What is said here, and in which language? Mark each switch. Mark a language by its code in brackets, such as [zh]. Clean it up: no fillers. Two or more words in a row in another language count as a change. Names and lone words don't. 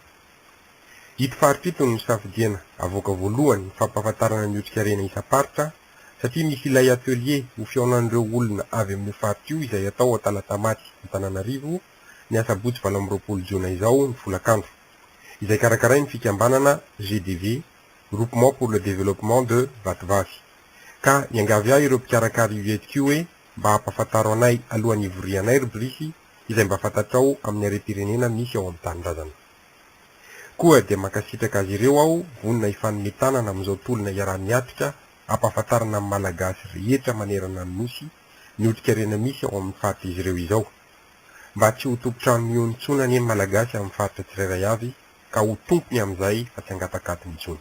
[mg] Ito faritra ito no safidiana avoaka voalohany ny fampahafantarana ny otrikaina isam-paritra, satria misy ilay atelier ho fihaonan'ireo olona avy amin'ny faritra io izay atao Talatamaty, Antananarivo, ny asabotsy 20 Jona izao ny folakandro, izay karakarainy ny fikambanana GDV, Groupement pour le développement de Vatovavy. Ka niangavy ahy ireo mpikarakara io etika io hoe mba hampafantaro anay alohan'ny ivorianay rubriky izay mba fantatrao amin'ny harem-pirenena misy ao amin'ny tanindrazana. Koa dia makasitraka azy ireo aho vonona ifanometanana amin'izao tolona iaraha-miatrika ampahafantarana amin'ny malagasy rehetra manerana ny nosy ny otrikaina misy ao amin'ny faritra izy ireo izao, mba tsy ho tompotrano miontsona ny malagasy amin'ny faritra tsirairay avy ka ho tompony amin'izay fa tsy angatakaty mitsony.